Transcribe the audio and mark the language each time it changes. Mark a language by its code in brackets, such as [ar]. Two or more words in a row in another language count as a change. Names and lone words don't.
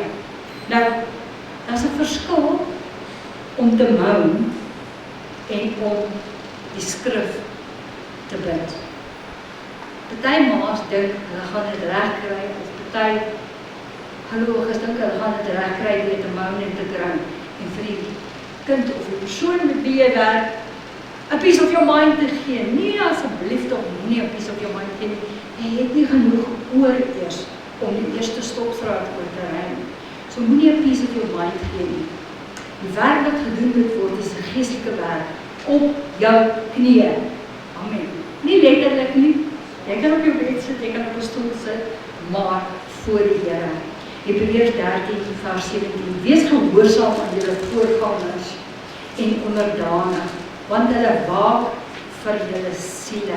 [af] Nou, daar's 'n verskil om te moan en om die skrif te bid. Party ma's dink hulle gaan dit reg kry, of party gelowiges dink hulle gaan dit reg kry deur te moan en te drink en vir die kind of die persoon met wie jy werk 'n 'n [en] piece of your mind [af] te gee. Nee, asseblief tog nie 'n [en] piece of your mind [af] gee nie. Jy het nie genoeg oor eers om die eerste stopstraat oor te ry. So moenie 'n [en] piece of your mind [af] gee nie. Die werk wat gedoen moet word is 'n geestelike werk op jou knieë. Amen. Nie letterlik nie. Jy kan op jou bed sit, jy kan op 'n stoel sit, maar voor die Here. Hebreërs 13 vers 17. Wees gehoorsaam aan julle voorgangers en onderdanig, want hulle waak vir julle siele.